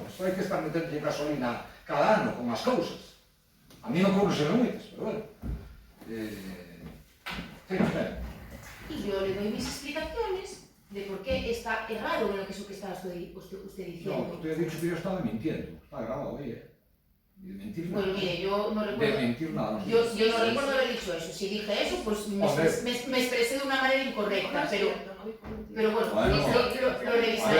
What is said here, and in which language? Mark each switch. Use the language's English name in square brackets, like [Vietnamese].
[Galician] Isto hai que estar metendo gasolina cada ano con as cousas. A mí non ocurre moitas, pero bueno. Sí, espera. [Spanish] Y yo le doy mis explicaciones de por qué está errado en lo que es lo que está usted diciendo. No, usted ha dicho que yo estaba mintiendo. Está grabado ahí, Y de mentir nada. Bueno, mire, yo no De recuerdo... mentir nada. Yo no recuerdo haber dicho eso. Si dije eso, pues me expresé de una manera incorrecta, pero bueno, lo revisaré.